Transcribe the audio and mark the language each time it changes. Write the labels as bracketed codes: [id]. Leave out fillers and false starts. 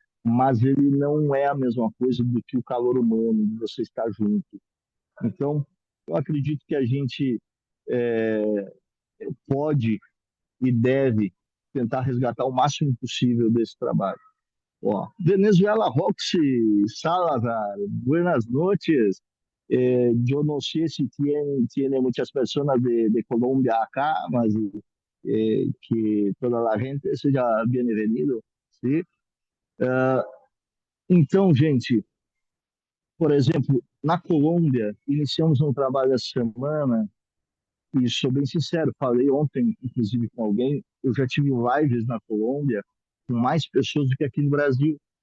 [pt] mas ele não é a mesma coisa do que o calor humano, de você estar junto. Então, eu acredito que a gente é, pode e deve tentar resgatar o máximo possível desse trabalho. [es] Ó, Venezuela Roxy, Salazar, buenas noches. Yo no sé si tiene muchas personas de Colombia acá, [pt] mas que toda a gente seja bem-vindo, [es] ¿sí? [pt] Então, gente, por exemplo, na Colômbia, iniciamos um trabalho essa semana, e sou bem sincero, falei ontem, inclusive, com alguém, eu já tive lives na Colômbia com mais pessoas do que aqui no Brasil.